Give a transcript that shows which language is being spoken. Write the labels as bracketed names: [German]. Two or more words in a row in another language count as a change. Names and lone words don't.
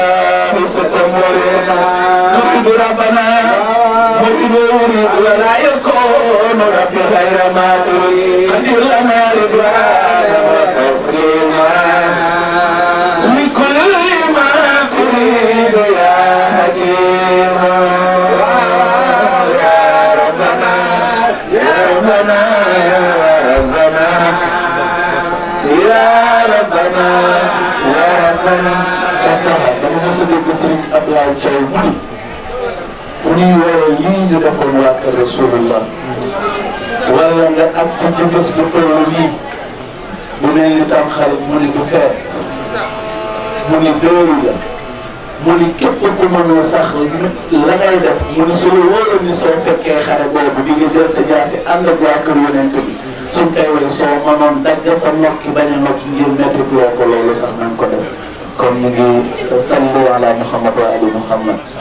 [Arabic] تريد ربنا مريد يريد ولا يكون ربي غير ما تريد خذ لنا رضوانا وتسليما لكل ما تريد يا حكيم يا ربنا يا ربنا يا ربنا يا ربنا يا ربنا [Wolof] Sëriñ Abdoulaye Thiaw mu ni fu ñuy woowee lii ñu defoon waa kër Rasulullah wala nga agsi ci bés bu toll nii bu mel ni tam xarit mu ni du feet mu ni dóoru la mu ni képp ku mënul sax la ngay def mu ni su la wóoroon ni soo fekkee xare boobu di nga jël sa jaasi ànd ak waa kër yonent bi suñ koy woy soo mënoon dagg sa nokki bañ a nokki ngir métti loo ko loolu sax nañ ko def kon ñu ngi [Arabic] صلوا على محمد وآل محمد